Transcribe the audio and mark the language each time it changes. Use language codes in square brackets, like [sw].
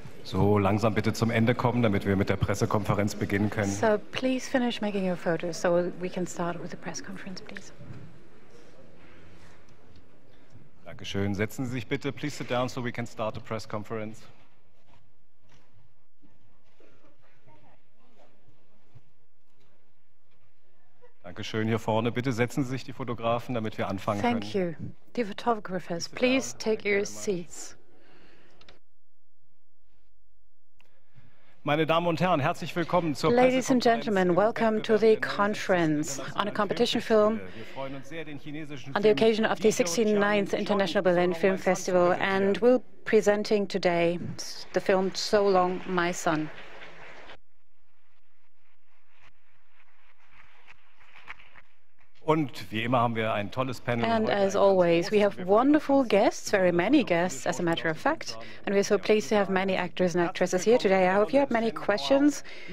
[de] So langsam bitte zum Ende kommen, damit wir mit der Pressekonferenz beginnen können. [en] So please finish making your photos so we can start with the press conference, please. [de] Dankeschön. Setzen Sie sich bitte. [en] Please sit down so we can start the press conference. [de] Dankeschön. Hier vorne, bitte setzen Sie sich, die Fotografen, damit wir anfangen können. [en] Thank you. The photographers, please take your seats. [de] Meine Damen und Herren, herzlich willkommen zur [en] Ladies and gentlemen, welcome to the conference on a competition film on the occasion of the 69th International Berlin Film Festival, and we're presenting today the film So Long, My Son. [de] Und wie immer haben wir ein tolles Panel. [en] And as always, we have wonderful guests, very many guests, as a matter of fact. And we're so pleased to have many actors and actresses here today. I hope you have many questions.